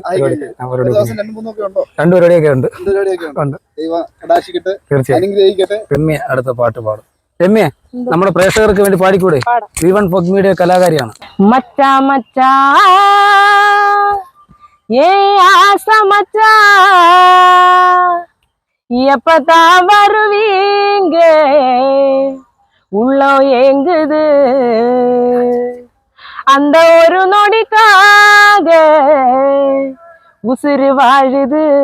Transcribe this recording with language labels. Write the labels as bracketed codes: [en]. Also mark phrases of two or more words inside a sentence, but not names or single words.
[ml] 2 പരിപാടിയൊക്കെ ഉണ്ട്. തീർച്ചയായും രമ്യ അടുത്ത പാട്ട് പാടും. രമ്യ, നമ്മുടെ പ്രേക്ഷകർക്ക് വേണ്ടി പാടിക്കൂടെ? V1 ഫോക്ക് മീഡിയ കലാകാരിയാണ്. [ta] மச்சா மச்சா ஏ ஆச மச்சா எப்பதா வருவீங்க உள்ளோ ஏங்குது அந்த ஒரு நொடிக்காக உசுறு வாழுது.